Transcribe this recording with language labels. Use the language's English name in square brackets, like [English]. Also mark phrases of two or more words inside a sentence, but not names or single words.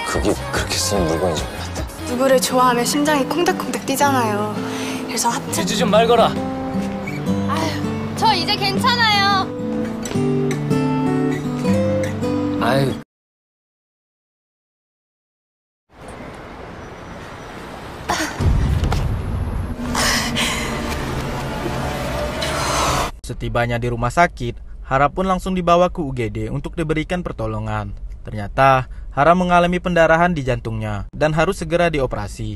[Korean] 어떻게 그렇게 쓰는 물건인지 몰랐다. 누구를 좋아하면 심장이 콩닥콩닥 뛰잖아요. 그래서 합체. 찌지 좀 말거라. 아유, 저 이제 괜찮아요. 아유. [Indonesian] Setibanya di rumah sakit, Hara pun langsung dibawa ke UGD untuk diberikan pertolongan. Ternyata, Hara mengalami pendarahan di jantungnya dan harus segera dioperasi.